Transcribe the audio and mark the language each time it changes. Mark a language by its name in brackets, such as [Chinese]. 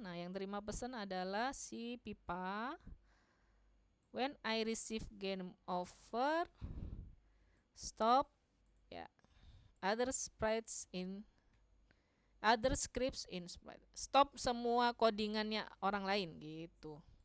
[Indonesian] Nah, yang terima pesan adalah si pipa. [English] When I receive game over, stop ya other sprites in other scripts in Sprite. [Indonesian] Stop semua codingannya orang lain gitu.